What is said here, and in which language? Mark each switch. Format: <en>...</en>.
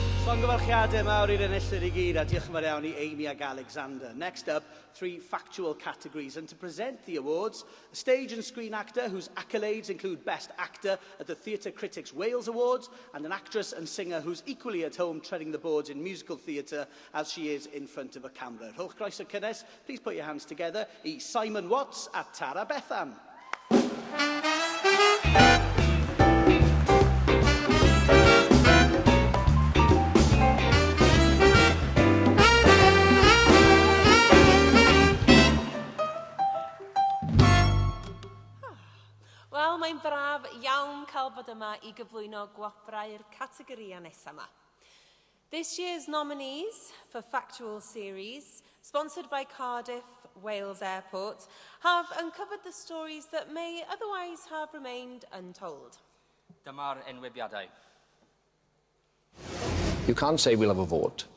<cy>Llongyfarchiadau mawr i'r enillwyr I gyd, a diolch yn fawr iawn I Amy ag Alexander.</cy> <en>Next up, 3 factual categories, and to present the awards, a stage and screen actor whose accolades include Best Actor at the Theatre Critics Wales Awards, and an actress and singer who's equally at home treading the boards in musical theatre as she is in front of a camera.</en> <cy>Rhowch groeso cynnes,</cy> <en>please put your hands together</en> <cy>I Simon Watts a Tara Bethan. Wel, mae'n braf iawn cael bod yma I gyflwyno gwobrau'r categorïau nesaf yma.</cy> <en>This year's nominees for Factual Series, sponsored by Cardiff, Wales Airport, have uncovered the stories that may otherwise have remained untold.</en> <cy>Dyma'r enwebiadau.</cy> <en>You can't say we'll have a vote.</en>